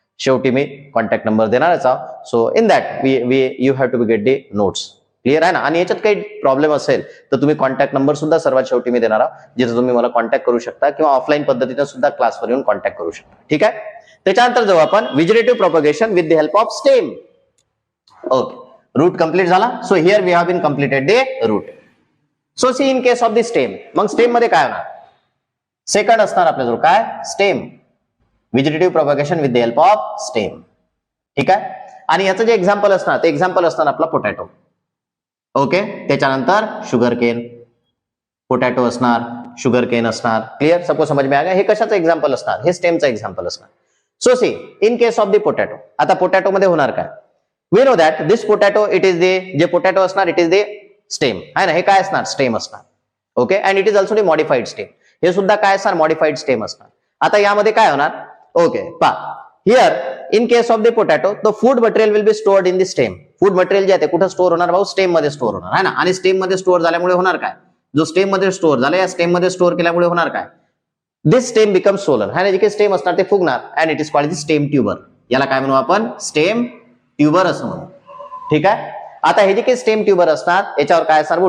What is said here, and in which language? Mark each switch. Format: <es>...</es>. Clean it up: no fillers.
<mr>शेवटी मी contact number देणारच आहोत.</mr> <en>So in that you have to be get the notes.</en> <mr>Clear आहे ना. आणि याच्यात काही प्रॉब्लेम असेल तर तुम्ही कॉन्टॅक्ट नंबर सुद्धा सर्वात शेवटी मी देणार आहोत, जिथे तुम्ही मला कॉन्टॅक्ट करू शकता किंवा ऑफलाईन पद्धतीने सुद्धा क्लासवर येऊन कॉन्टॅक्ट करू शकता. ठीक आहे. त्याच्यानंतर जाऊ आपण</mr> <en>Vegetative propagation with the help of stem.</en> <mr>Okay, route complete झाला.</mr> <en>So here we have been completed the root. So see in case of the stem,</en> <mr>मग स्टेम मध्ये काय होणार, सेकंड असणार आपल्याजवळ काय, stem.</mr> <en>Vegetative propagation with the help of stem.</en> <mr>ठीक आहे. आणि याचं जे एक्झाम्पल असणार ते एक्झाम्पल असणार आपला पोटॅटो. ओके, त्याच्यानंतर शुगर केन, पोटॅटो असणार, शुगर केन असणार. क्लिअर,</mr> <hi>सबको समझ में आ गया.</hi> <mr>हे कशाचं एक्झाम्पल असणार, हे स्टेमचं एक्झाम्पल असणार.</mr> <en>so see in case of the potato,</en> <mr>आता पोटॅटो मध्ये होणार काय,</mr> <en>we know that this potato it is</en> <mr>जे पोटॅटो असणार</mr> <en>It is the stem.</en> <mr>आहे ना, हे काय असणार, स्टेम असणार. Okay,</mr> <en>And it is also the modified stem.</en> <mr>हे सुद्धा काय असणार, मॉडिफाईड स्टेम असणार. आता यामध्ये काय होणार, ओके पहा,</mr> <en>Here in case of the potato the food material will be stored in the stem.</en> <mr>Food material जे आहे ते कुठं स्टोअर होणार भाऊ? स्टेम मध्ये स्टोअर होणार आहे ना. आणि स्टेम मध्ये स्टोअर झाल्यामुळे होणार काय? जो स्टेम मध्ये स्टोअर झाला या स्टेम मध्ये स्टोअर केल्यामुळे होणार काय?</mr> <en>This stem becomes solar.</en> <hi>है ना,</hi> <mr>जे काही स्टेम असणार ते फुगणार</mr> <en>And it is called the stem tuber.</en> <mr>याला काय म्हणू आपण? स्टेम ट्युबर असं म्हणू. ठीक आहे. आता हे जे काही स्टेम ट्युबर असणार याच्यावर काय असणार?</mr>